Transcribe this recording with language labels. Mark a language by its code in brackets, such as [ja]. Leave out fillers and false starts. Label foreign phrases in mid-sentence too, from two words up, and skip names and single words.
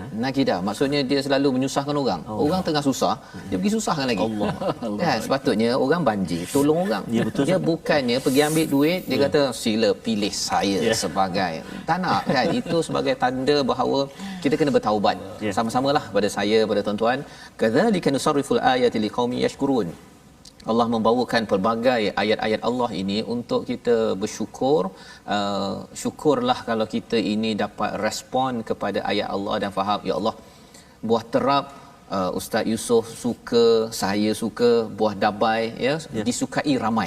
[ms] Nakidah maksudnya dia selalu menyusahkan orang. Orang tengah susah, dia pergi susahkan lagi. Allah. Kan sepatutnya orang banjir tolong orang. Ya, betul, Dia Ustaz. bukannya pergi ambil duit, dia kata sila pilih saya sebagai. Tak nak kan, itu sebagai tanda bahawa kita kena bertaubat. Sama-samalah pada saya, pada tuan-tuan, [ar] كذلك نصرف الآيات لقوم يشكرون. [ms] Allah membawakan pelbagai ayat-ayat Allah ini untuk kita bersyukur. Syukurlah kalau kita ini dapat respon kepada ayat Allah dan faham, [ar] يا الله, [ms] buah terap Ustaz Yusof suka, saya suka, buah dabai disukai ramai.